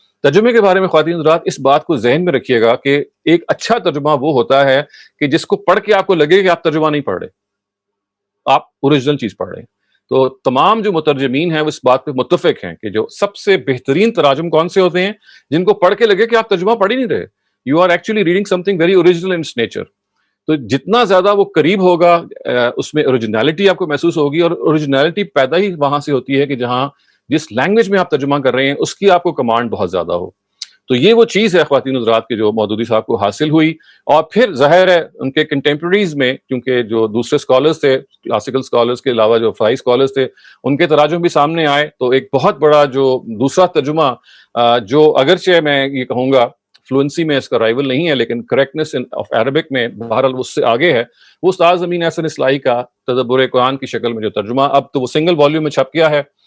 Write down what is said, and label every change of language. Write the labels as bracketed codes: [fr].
[ur] ترجمے کے بارے میں خواتین حضرات اس بات کو ذہن میں رکھیے گا کہ ایک اچھا ترجمہ وہ ہوتا ہے کہ جس کو پڑھ کے آپ کو لگے کہ آپ ترجمہ نہیں پڑھ رہے، آپ اوریجنل چیز پڑھ رہے ہیں. تو تمام جو مترجمین ہیں وہ اس بات پہ متفق ہیں کہ جو سب سے بہترین تراجم کون سے ہوتے ہیں؟ جن کو پڑھ کے لگے کہ آپ ترجمہ پڑھ ہی نہیں رہے. [en] You are actually reading something very original in its nature. [ur] تو جتنا زیادہ وہ قریب ہوگا اس میں اوریجنلٹی آپ کو محسوس ہوگی، اور اوریجنلٹی پیدا ہی وہاں سے ہوتی ہے کہ جہاں جس لینگویج میں آپ ترجمہ کر رہے ہیں اس کی آپ کو کمانڈ بہت زیادہ ہو. تو یہ وہ چیز ہے خواتین حضرات کے جو مودودی صاحب کو حاصل ہوئی. اور پھر ظاہر ہے ان کے کنٹمپریریز میں، کیونکہ جو دوسرے اسکالرس تھے کلاسیکل اسکالرس کے علاوہ جو فرائی اسکالرس تھے ان کے تراجم بھی سامنے آئے، تو ایک بہت بڑا جو دوسرا ترجمہ جو اگرچہ میں یہ کہوں گا فلوئنسی میں اس کا رائیول نہیں ہے لیکن کریکٹنس آف عربک میں بہرحال اس سے آگے ہے، وہ استاد امین احسن اصلاحی کا تدبر قرآن کی شکل میں جو ترجمہ اب تو وہ سنگل والیوم میں چھپ گیا ہے.